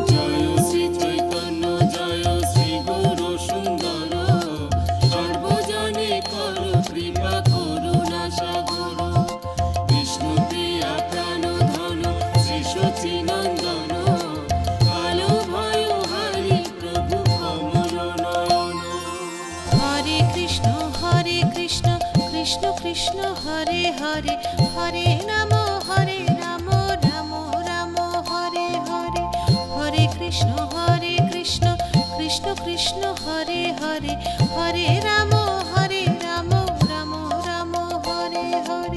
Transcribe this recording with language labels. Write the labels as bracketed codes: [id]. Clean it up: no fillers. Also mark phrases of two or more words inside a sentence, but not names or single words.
[bn] জয় শ্রী চৈতন্য জয় শ্রী গুরু সুন্দর সর্বজনে করো কৃপা করুণা সাগর বিষ্ণু প্রিয়া প্রাণ ধন শ্রী সচি নন্দন কালো ভয় হারি প্রভু কমল নয়ন [sa] হরে কৃষ্ণ কৃষ্ণ কৃষ্ণ হরে হরে হরে রাম রাম রাম হরে হরে হরে কৃষ্ণ কৃষ্ণ কৃষ্ণ হরে হরে হরে রাম রাম রাম হরে হরে